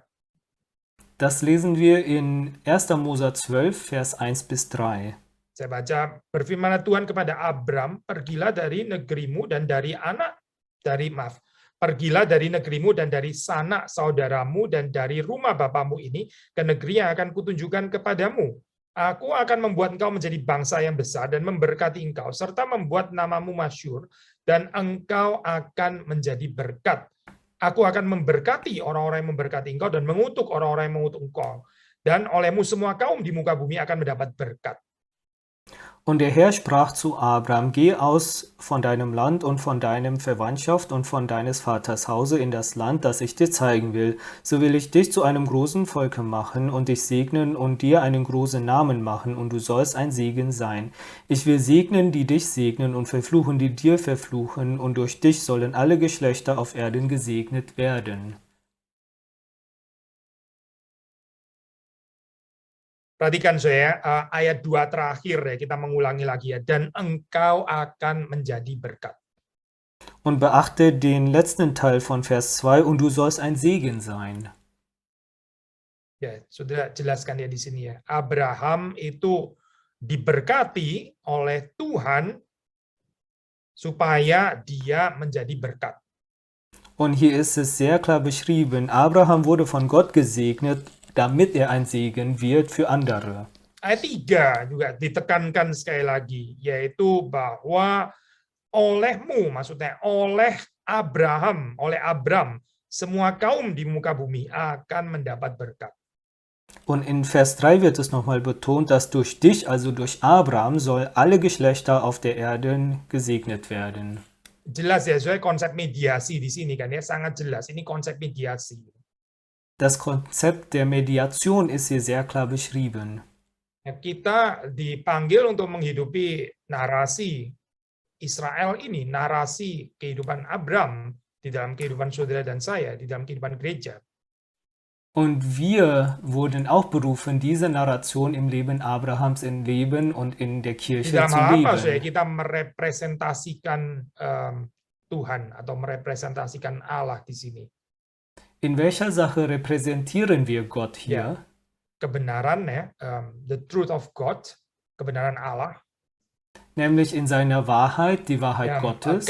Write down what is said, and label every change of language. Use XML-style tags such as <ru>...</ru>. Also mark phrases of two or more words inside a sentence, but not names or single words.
<de>Das lesen wir in 1. Mose 12, Vers 1 bis 3.</de> <id>Saya baca, berfirmanlah Tuhan kepada Abram, pergilah dari negerimu dan pergilah dari negerimu dan dari sanak saudaramu dan dari rumah bapamu ini ke negeri yang akan kutunjukkan kepadamu. Aku akan membuat engkau menjadi bangsa yang besar dan memberkati engkau, serta membuat namamu masyhur, dan engkau akan menjadi berkat. Aku akan memberkati orang-orang yang memberkati engkau dan mengutuk orang-orang yang mengutuk engkau. Dan olehmu semua kaum di muka bumi akan mendapat berkat.</id> <de>Und der Herr sprach zu Abram, geh aus von deinem Land und von deinem Verwandtschaft und von deines Vaters Hause in das Land, das ich dir zeigen will. So will ich dich zu einem großen Volke machen und dich segnen und dir einen großen Namen machen, und du sollst ein Segen sein. Ich will segnen, die dich segnen, und verfluchen, die dir verfluchen, und durch dich sollen alle Geschlechter auf Erden gesegnet werden.</de> <id>Perhatikan saya, ayat 2 terakhir ya, kita mengulangi lagi ya, dan engkau akan menjadi berkat.</id> <de>Und beachte den letzten Teil von Vers 2, und du sollst ein Segen sein.</de> <id>Ya, sudah jelaskan ya di sini ya. Abraham itu diberkati oleh Tuhan supaya dia menjadi berkat.</id> <de>Und hier ist es sehr klar beschrieben, Abraham wurde von Gott gesegnet, damit er ein Segen wird für andere.</de> <id>Ayat 3 juga ditekankan sekali lagi, yaitu bahwa olehmu, maksudnya oleh Abram, semua kaum di muka bumi akan mendapat berkat.</id> <de>Und in Vers 3 wird es nochmal betont, dass durch dich, also durch Abraham, soll alle Geschlechter auf der Erde gesegnet werden.</de> <id>Jelas ya, soalnya konsep mediasi di sini kan ya, sangat jelas. Ini konsep mediasi.</id> <de>Das Konzept der Mediation ist hier sehr klar beschrieben.</de> <id>Kita dipanggil untuk menghidupi narasi Israel ini, narasi kehidupan Abram di dalam kehidupan saudara dan saya, di dalam kehidupan gereja.</id> <de>Und wir wurden auch berufen, diese Narration im Leben Abrahams in Leben und in der</de> <id>Di</id> <de>Kirche</de> <id>dalam</id> <de>zu</de> <id>hal apa saya</id> <de>leben.</de> <id>kita merepresentasikan Tuhan atau merepresentasikan Allah di sini?</id> <de>In welcher Sache repräsentieren wir Gott hier?</de> <id>Kebenaran ya,</id> <en>the truth of God,</en> <id>kebenaran Allah.</id> <de>Nämlich in seiner Wahrheit, die Wahrheit Gottes,</de>